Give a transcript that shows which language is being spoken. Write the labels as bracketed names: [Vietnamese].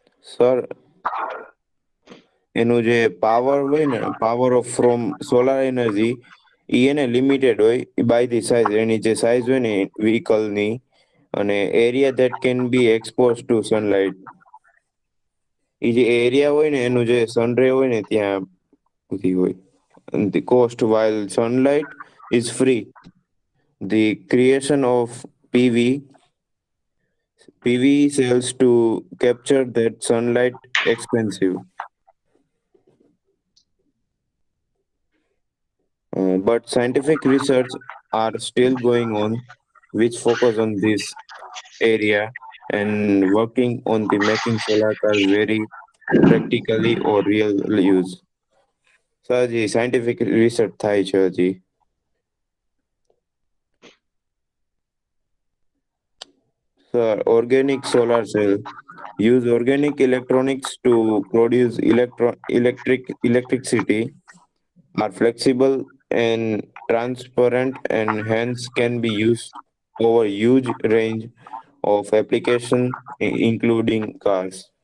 [Gujarati] Sir એનું જે power હોય ને [English] power of from solar energy [Gujarati] એ એને લિમિટેડ હોય [English] by the size [Gujarati] એની જે સાઇઝ હોય ને વ્હીકલની અને [English] area that can be expose to sunlight [Gujarati] એ જે એરિયા હોય ને એનું જે સનરે હોય ને ત્યાં સુધી હોય. [English] The cost while sunlight is free, the creation of PV cells to capture that sunlight expensive. But scientific research are still going on, which focus on this area and working on the making solar cars very practically or real use. [Gujarati] So, હજી scientific research થાય છે હજી. [English] Sir, organic solar cell use organic electronics to produce electricity, are flexible and transparent, and hence can be used over huge range of application, including cars.